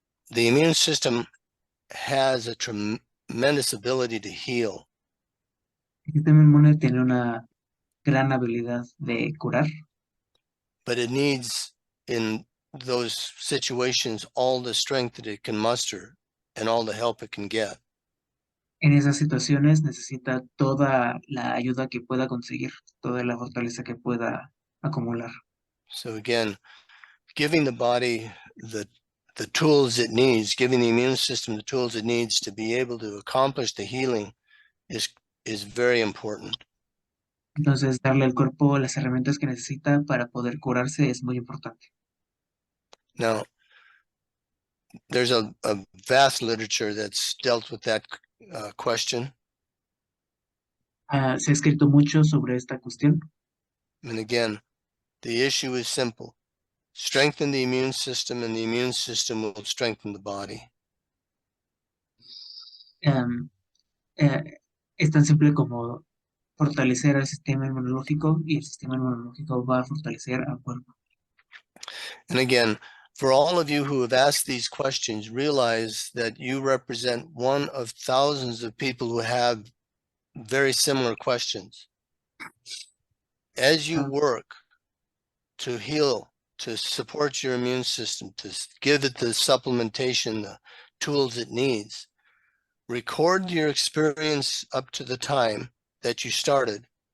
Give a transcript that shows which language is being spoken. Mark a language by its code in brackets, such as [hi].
[en] the immune system has a tremendous ability to heal. [es] El sistema inmune tiene una gran habilidad de curar, [en] But it needs, in those situations, all the strength that it can muster and all the help it can get. [es] en esas situaciones necesita toda la ayuda que pueda conseguir, toda la fortaleza que pueda acumular. [en] So again, giving the body the tools it needs, giving the immune system the tools it needs to be able to accomplish the healing is very important. [es] Entonces, darle al cuerpo las herramientas que necesita para poder curarse es muy importante. [en] Now, there's a vast literature that's dealt with that question. [es] Se ha escrito mucho sobre esta cuestión. [en] And again, the issue is simple. Strengthen the immune system and the immune system will strengthen the body. [es] Es tan simple como fortalecer al sistema inmunológico y el sistema inmunológico va a fortalecer al cuerpo. [en] And again, for all of you who have asked these questions, realize that you represent one of thousands of people who have very similar questions. As you work to heal, to support your immune system, to give it the supplementation, the tools it needs, record your experience up to the time that you started.